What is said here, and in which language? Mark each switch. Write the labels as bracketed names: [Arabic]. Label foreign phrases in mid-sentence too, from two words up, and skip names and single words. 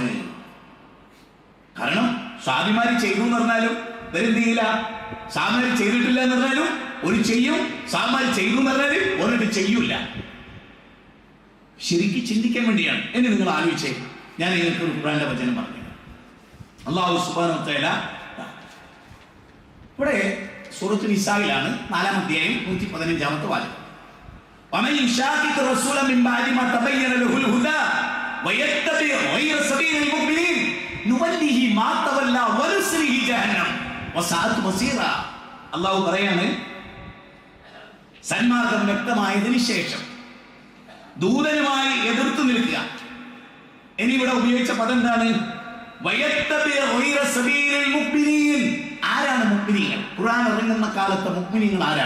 [Malayalam] കാരണം സ്വാഭിമാരി ചെയ്തു എന്ന് പറഞ്ഞാലും ഇവരെന്ത് ചെയ്യില്ല, സ്വാഭിമാരി ചെയ്തിട്ടില്ല എന്ന് പറഞ്ഞാലും ഒരു ചെയ്യും, സ്വാഭിമാരി ചെയ്തു എന്ന് പറഞ്ഞാലും ഒരിട്ട് ചെയ്യൂല. ശരിക്കും ചിന്തിക്കാൻ വേണ്ടിയാണ്. എന്നെ നിങ്ങൾ ആലോചിച്ചേ, ഞാൻ നിങ്ങൾക്ക് ഒരു ഖുർആന്റെ വചനം പറഞ്ഞു. [Arabic] الله سبحانه وتعالى [Malayalam] ഇവിടെ സൂറത്ത് നിസായിലാണ് 4-ാം അധ്യായം 115-ാമത്തെ വാചകം. [Arabic] ومن يشاقق الرسول من بعد ما تبين له الهدى ويتبع غير سبيل المؤمنين نوله ما تولى ونصله جهنم وساءت مصيرا. [Malayalam] അല്ലാഹു പറയാണ്, സന്മാർഗം വ്യക്തമായതിനു ശേഷം ദൂതനുമായി എതിർത്തു നിൽക്കുക. ഇനി ഇവിടെ ഉപയോഗിച്ച പദം എന്താണ്? ആരാണ് മുഅ്മിനീങ്ങൾ? ഖുർആൻ ഇറങ്ങുന്ന കാലത്തെ മുഅ്മിനീങ്ങൾ ആരാണ്?